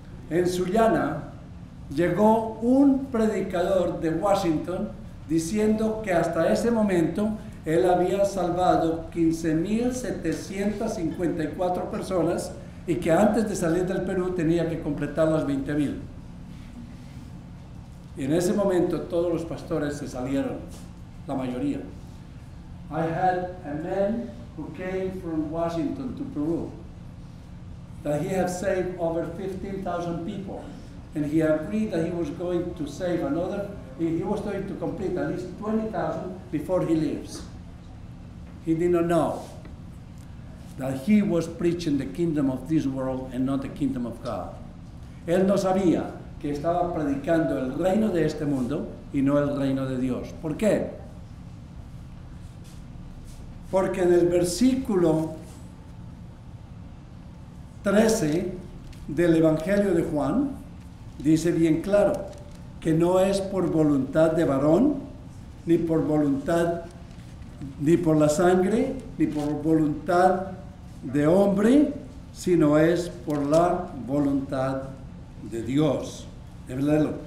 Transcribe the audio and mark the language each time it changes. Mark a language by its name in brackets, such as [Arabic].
[Spanish] En Sullana llegó un predicador de Washington diciendo que hasta ese momento él había salvado 15,754 personas y que antes de salir del Perú tenía que completar las 20,000. Y en ese momento todos los pastores se salieron, la mayoría. [English] I had a man who came from Washington to Peru, that he had saved over 15,000 people, and he agreed that he was going to save another, he was going to complete at least 20,000 before he leaves. He did not know that he was preaching the kingdom of this world and not the kingdom of God. [Spanish] Él no sabía que estaba predicando el reino de este mundo y no el reino de Dios. ¿Por qué? Porque en el versículo 13 del Evangelio de Juan dice bien claro que no es por voluntad de varón, ni por voluntad, ni por la sangre, ni por voluntad de hombre, sino es por la voluntad de Dios. Deben leerlo.